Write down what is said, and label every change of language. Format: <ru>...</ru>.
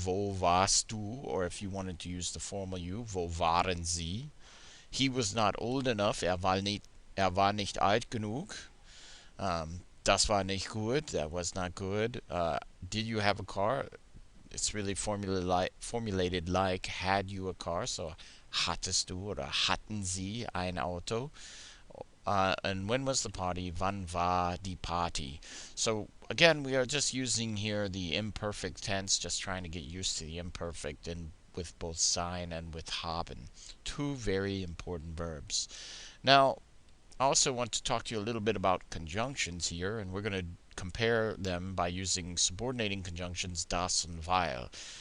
<de>Wo warst du?</de> <en>Or if you wanted to use the formal you,</en> <de>wo waren sie?</de> <en>He was not old enough.</en> <de>Er war nicht alt genug. Das war nicht gut.</de> <en>That was not good. Did you have a car? It's really formulated like had you a car.</en> <de>So hattest du oder hatten sie ein Auto?</de> <en>And when was the party?</en> <de>Wann war die Party?</de> <en>So again, we are just using here the imperfect tense, just trying to get used to the imperfect and with both sein and with haben. Two very important verbs. Now, I also want to talk to you a little bit about conjunctions here, and we're going to compare them by using subordinating conjunctions das and weil.</en>